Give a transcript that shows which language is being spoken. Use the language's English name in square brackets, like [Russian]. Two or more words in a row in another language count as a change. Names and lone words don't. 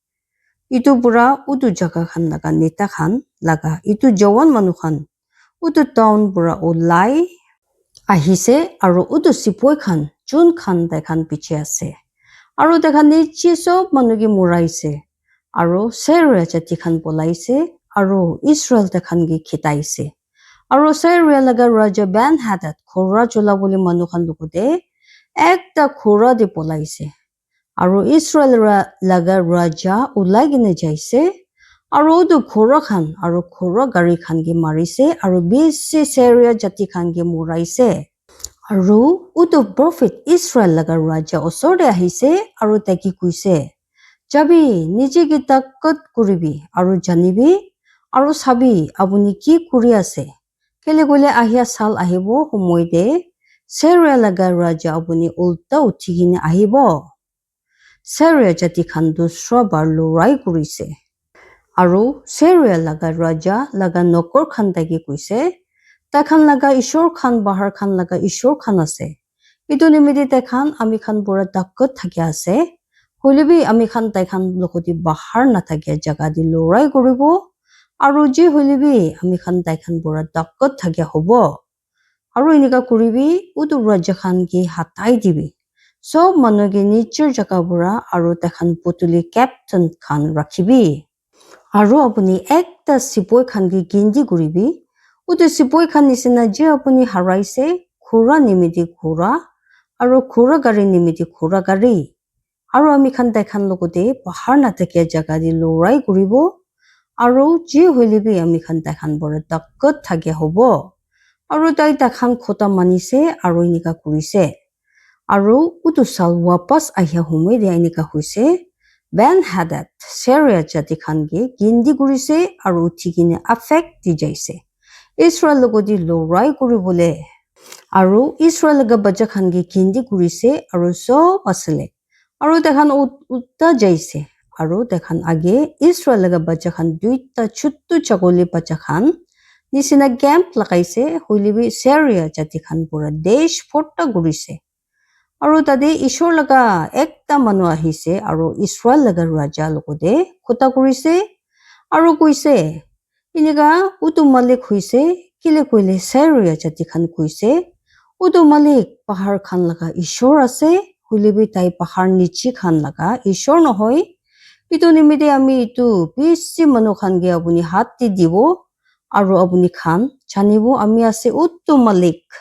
[Naga Pidgin] itu pura udu jaga khan laga neta khan laga itu jawan manu khan udu town pura ulai ahise aru udu sipoi khan chun khan tai khan piche ase aru tai khan nichi sob manu ki muraise aru Syria jati khan polaise aru Israel ta khan ki khitaise aru Syria laga raja Ben Hadad khora chola boli manu khan lukude ekta khora de polaise aru Israel laga raja ulai gine jaise aru udu khora khan aru khora gari khan ki marise aru bisi Syria jati khan ki muraise aru udu prophet Israel laga raja osor de ahise aru taki kuise jabi nije ki takat kuribi aru janibi aru sabi apuni ki kuri ase kele gole ahia sal ahibo humoi de Syria laga raja apuni ulta uthigine ahibo Syria jati khan dusra bar lorai kurise aru Syria laga raja laga nokor khan taki kuise ta khan laga ishor khan bahar khan laga ishor khan ase itu nimiti ta khan ami khan pura takat thakya ase hoilebi ami khan tai khan lokoti bahar na thakya jaga di lorai kuribo aru ji hoilebi ami khan tai khan pura takat thakya hobo aru inika kuribi udu raja khan ki hatai dibi sob manu ki nicher jaga pura aru ta khan putuli captain khan rakhibi aru apuni ekta sipoi khan ki gindi kuribi udu sipoi khan nisina je apuni haraise khura nimiti khura aru khura gari nimiti khura gari aru ami khan tai khan lokote bahar na thakya jaga di lorai kuribo aru je hoilebi ami khan tai khan pura takat thakya hobo aru tai ta khan khota manise aru inika kurise aru udu sal wapas ahia humoi de inika hoise Ben Hadad Syria jati khan ki gindi kurise aru uthigine affect di jaise Israel logodi lorai kuribole aru Israel laga bacha khan ki gindi kurise aru sob asale aru ta khan utta jaise aru ta khan age Israel laga bacha khan duita chuttu chagoli bacha khan nisina camp lagaise hoilebi Syria jati khan pura desh phota gurise aru tade ishor laga ekta manu ahise aru Israel laga raja lokode khota kurise aru kuise iniga utu malik huise kile koile Syria jati khan kuise utu malik pahar khan laga ishor ase huilebi tai pahar nichi khan laga ishor nohoi itu nimite ami itu bisi manu khan ge apuni hat di dibo aru apuni khan janibo ami ase utu malik